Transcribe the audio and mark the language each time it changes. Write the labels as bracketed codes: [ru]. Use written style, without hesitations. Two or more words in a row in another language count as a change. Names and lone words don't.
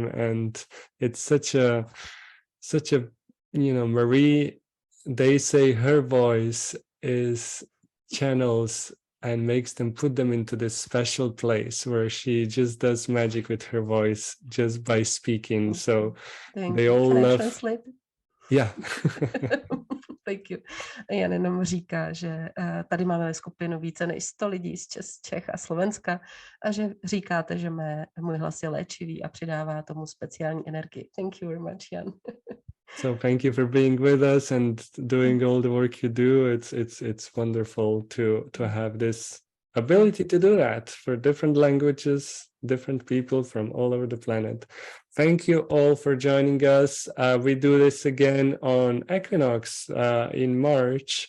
[en] And it's such a, Marie, they say her voice channels and makes them, put them into this special place where she just does magic with her voice just by speaking. So Thank they you. all Can I love. translate? Yeah. Thank you. [cs] Jan jenom říká, že tady máme ve skupinu více než 100 lidí z Čech a Slovenska a že říkáte, že můj hlas je léčivý a přidává tomu speciální energii. [en] Thank you very much, Jan. So thank you for being with us and doing all the work you do. It's wonderful to have this ability to do that for different languages, different people from all over the planet. Thank you all for joining us. We do this again on Equinox in March.